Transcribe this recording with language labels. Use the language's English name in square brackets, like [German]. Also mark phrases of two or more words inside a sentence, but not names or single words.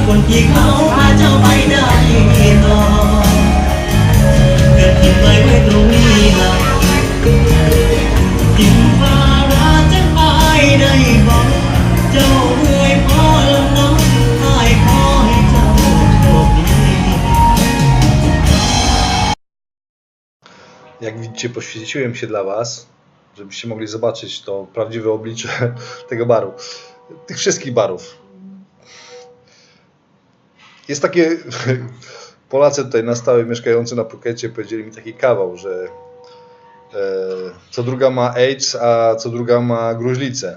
[Thai] ที่เขาพาเจ้าไปได้ต่อเกิดทิ้งไว้ตรงนี้ละทิ้งภาระจังไปได้บอกเจ้าอวยพรน้องอ้ายขอให้เจ้าโชคดี [Polish] Jak widzicie, poświęciłem się dla Was, żebyście mogli zobaczyć to prawdziwe oblicze tego baru. Tych wszystkich barów. Jest takie... Polacy tutaj na stałe mieszkający na Phukecie powiedzieli mi taki kawał, że co druga ma AIDS, a co druga ma gruźlicę.